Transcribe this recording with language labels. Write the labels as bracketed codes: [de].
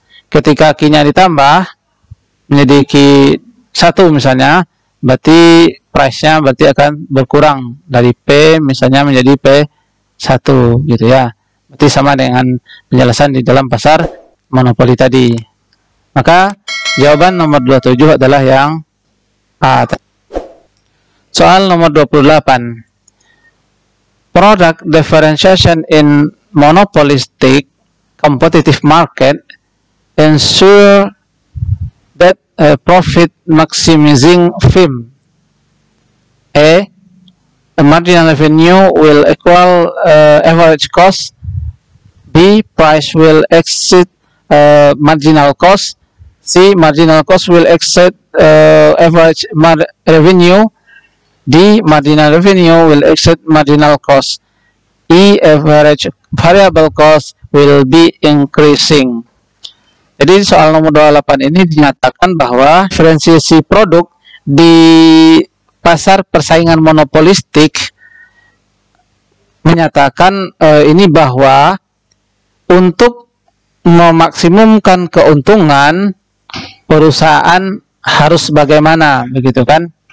[id] Ketika Q-nya ditambah menjadi Q1 misalnya, berarti price-nya berarti akan berkurang dari P misalnya menjadi P1 gitu ya. Berarti sama dengan penjelasan di dalam pasar monopoli tadi. Maka jawaban nomor 27 adalah yang A. Soal nomor 28. [en] Product differentiation in monopolistic competitive market ensure that a profit maximizing firm. A marginal revenue will equal average cost. B, price will exceed marginal cost. C, marginal cost will exceed average revenue. D, marginal revenue will exceed marginal cost. E, average variable cost will be increasing. [id] Jadi soal nomor 28 ini dinyatakan bahwa diferensiasi produk di pasar persaingan monopolistik menyatakan ini bahwa untuk memaksimumkan keuntungan perusahaan harus bagaimana, begitu kan?